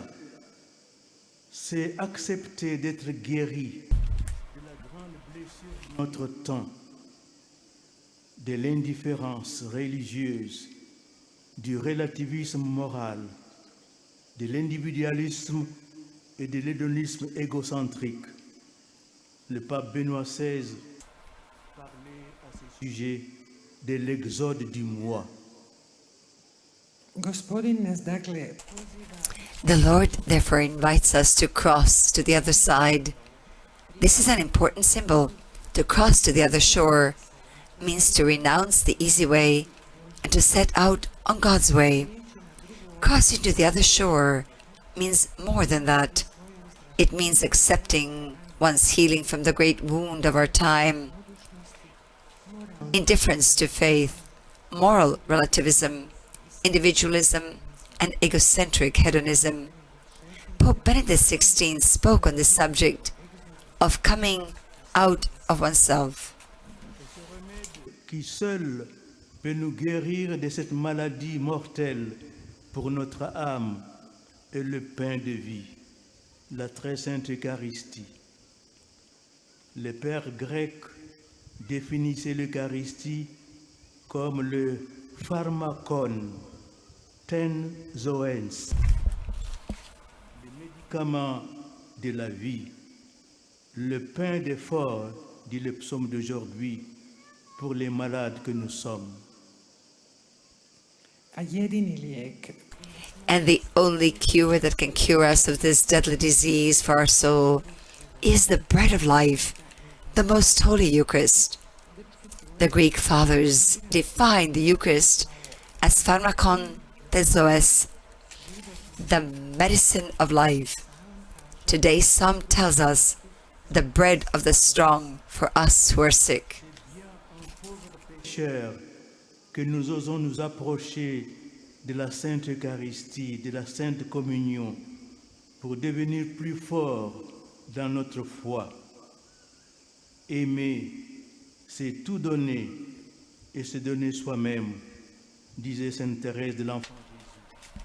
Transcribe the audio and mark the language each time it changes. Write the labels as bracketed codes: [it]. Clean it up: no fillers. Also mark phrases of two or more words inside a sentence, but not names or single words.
[fr] C'est accepter d'être guéri de la grande blessure de notre temps, de l'indifférence religieuse, du relativisme moral, de l'individualisme et de l'hédonisme égocentrique. Le pape Benoît XVI parlait à ce sujet de l'exode du moi. [hr] Gospodin nas dakle [en] The Lord therefore invites us to cross to the other side. This is an important symbol. To cross to the other shore means to renounce the easy way and to set out on God's way. Crossing to the other shore means more than that. It means accepting one's healing from the great wound of our time, indifference to faith, moral relativism, individualism, and egocentric hedonism. Pope Benedict XVI spoke on this subject of coming out of oneself. [fr] Qui seul peut nous guérir de cette maladie mortelle pour notre âme est le pain de vie, la très sainte Eucharistie. Les pères grecs définissaient l'Eucharistie comme le [el] φάρμακον τῆς ζωῆς, [fr] le médicament de la vie, le pain d'effort, dit le psaume d'aujourd'hui, pour les malades que nous sommes. [hr] a jedini lijek [en] And the only cure that can cure us of this deadly disease for our soul is the bread of life, the most holy Eucharist. The Greek fathers defined the Eucharist as [el] φάρμακον τῆς ζωῆς, [en] the medicine of life. Today's psalm tells us the bread of the strong for us who are sick. [fr] Cher, que nous osons nous approcher de la Sainte Eucharistie, de la Sainte Communion, pour devenir plus forts dans notre foi. Aimer, c'est tout donner et se donner soi-même, disait Sainte Thérèse de l'Enfant Jésus.